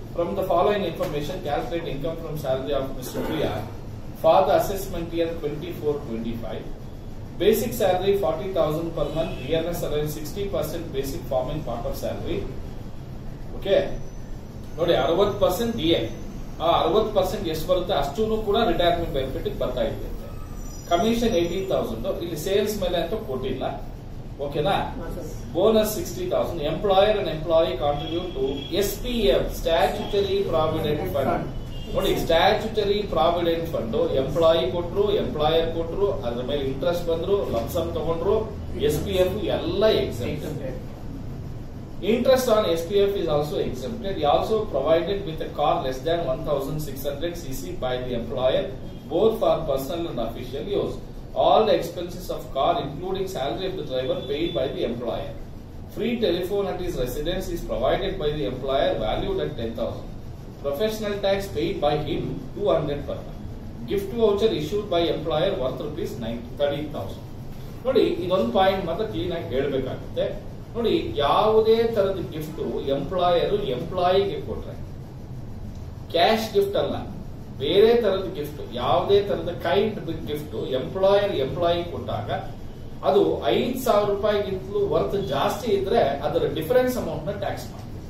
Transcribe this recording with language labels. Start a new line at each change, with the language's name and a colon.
English: From the following information calculate income from salary of mister Priya for the assessment year 24-25. Basic salary 40,000 per month. DNS around 60% basic forming part of salary.
Kannada: Okay. ನೋಡಿ 60% DA. ಆ 60% ಎಷ್ಟು ಬರುತ್ತೆ ಅಷ್ಟೂ ಕೂಡ retirement benefit ಬರ್ತಾ ಇದೆ. Commission 18,000. ಇಲ್ಲಿ sales ಮೇಲೆ ಅಂತೂ ಕೊಟ್ಟಿಲ್ಲ. ಓಕೆನಾ? Bonus 60,000. Employer and employee contribute to SPF statutory provident fund. ನೋಡಿ, ಸ್ಟ್ಯಾಚ್ಯುಟರಿ ಪ್ರಾವಿಡೆಂಟ್ ಫಂಡ್ ಎಂಪ್ಲಾಯಿ ಕೊಟ್ರು, ಎಂಪ್ಲಾಯರ್ ಕೊಟ್ರು, ಅದ್ರ ಮೇಲೆ ಇಂಟ್ರೆಸ್ಟ್ ಬಂದ್ರು, ಲಂಸಮ್ ತಗೊಂಡ್ರು, SPF ಎಲ್ಲ exempted.
English: Interest on SPF is also exempted. He also provided with a car less than 1,600 cc by the employer, both for personal and official use. All the expenses of car, including salary of the driver, paid by the employer. Free telephone at his residence is provided by the employer, valued at 10,000. Professional tax paid by him 200 per month. Gift voucher issued by employer worth rupees 13,000.
Kannada: ನೋಡಿ, ಇದೊಂದು point ಮಾತ್ರ clean ಆಗಿ ಹೇಳಬೇಕಾಗುತ್ತೆ. ನೋಡಿ, ಯಾವುದೇ ತರದ gift employer ಎಂಪ್ಲಾಯಿಗೆ ಕೊಟ್ರೆ cash gift ಅಲ್ಲ, ಬೇರೆ ತರದ ಗಿಫ್ಟ್, ಯಾವುದೇ ತರದ kind big gift employer employee ಕೊಟ್ಟಾಗ ಅದು 5,000 ರೂಪಾಯಿಗಿಂತಲೂ ವರ್ತ್ ಜಾಸ್ತಿ ಇದ್ರೆ ಅದರ ಡಿಫರೆನ್ಸ್ ಅಮೌಂಟ್ ನ ಟ್ಯಾಕ್ಸ್ ಮಾಡಿ.